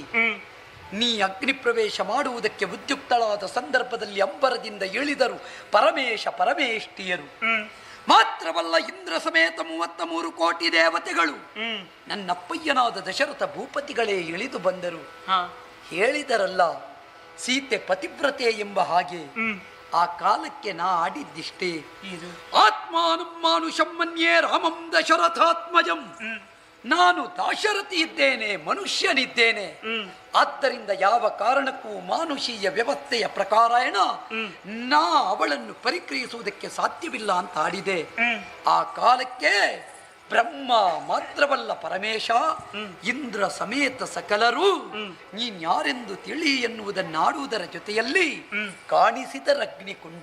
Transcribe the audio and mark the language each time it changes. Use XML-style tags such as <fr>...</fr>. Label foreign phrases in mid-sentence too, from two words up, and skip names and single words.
<kn>ನೀ ಅಗ್ನಿ ಪ್ರವೇಶ ಮಾಡುವುದಕ್ಕೆ ಉದ್ಯುಕ್ತಳಾದ ಸಂದರ್ಭದಲ್ಲಿ ಅಂಬರದಿಂದ ಇಳಿದರು ಪರಮೇಶ ಪರಮೇಷ್ಠಿಯರು. ಮಾತ್ರವಲ್ಲ, ಇಂದ್ರ ಸಮೇತ 33 ಕೋಟಿ ದೇವತೆಗಳು, ನನ್ನಪ್ಪಯ್ಯನಾದ ದಶರಥ ಭೂಪತಿಗಳೇ ಇಳಿದು ಬಂದರು. ಹೇಳಿದರಲ್ಲ, ಸೀತೆ ಪತಿವ್ರತೆ ಎಂಬ ಹಾಗೆ. ಆ ಕಾಲಕ್ಕೆ ನಾ ಆಡಿದ್ದಿಷ್ಟೇ.</kn> <sa>ಆತ್ಮಾನಂ ಮಾನುಷಂ ಮನ್ಯೇ ರಾಮಂ ದಶರಥಾತ್ಮಜಂ.</sa> <kn>ನಾನು ದಾಶರಥಿ ಇದ್ದೇನೆ, ಮನುಷ್ಯನಿದ್ದೇನೆ. ಆದ್ದರಿಂದ ಯಾವ ಕಾರಣಕ್ಕೂ ಮಾನುಷೀಯ ವ್ಯವಸ್ಥೆಯ ಪ್ರಕಾರ ನಾ ಅವಳನ್ನು ಪರಿಕ್ರಿಯಿಸುವುದಕ್ಕೆ ಸಾಧ್ಯವಿಲ್ಲ ಅಂತ ಆಡಿದೆ. ಆ ಕಾಲಕ್ಕೆ ಬ್ರಹ್ಮ ಮಾತ್ರವಲ್ಲ, ಪರಮೇಶ, ಇಂದ್ರ ಸಮೇತ ಸಕಲರು ನೀನ್ಯಾರೆಂದು ತಿಳಿ ಎನ್ನುವುದನ್ನಾಡುವುದರ ಜೊತೆಯಲ್ಲಿ ಕಾಣಿಸಿದರಗ್ನಿಕುಂಡ.</kn>